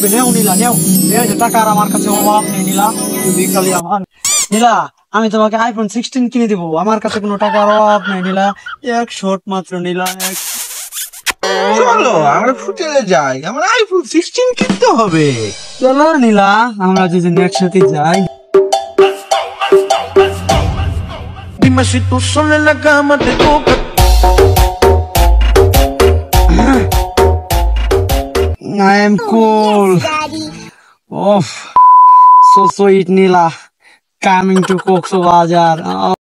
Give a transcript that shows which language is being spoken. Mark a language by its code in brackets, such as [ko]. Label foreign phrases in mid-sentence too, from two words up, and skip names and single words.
[bn] নেও নীলা নেও, টাকা আর আমার কাছে অভাব নেই নীলা, তুমি খালি আমার। নীলা আমি তোমাকে আইফোন 16 কিনে দিব, আমার কাছে কোনো টাকার অভাব নেই নীলা, এক শট মাত্র নীলা। চলো আমরা হোটেলে যাই, আমার আইফোন 16 কিনতে হবে। চলো নীলা আমরা দুজন একসাথে যাই। [es] Dime si tú sola en la cama te toca. [en] I am cool. Oh, so sweet Nila coming to Cox's Bazar.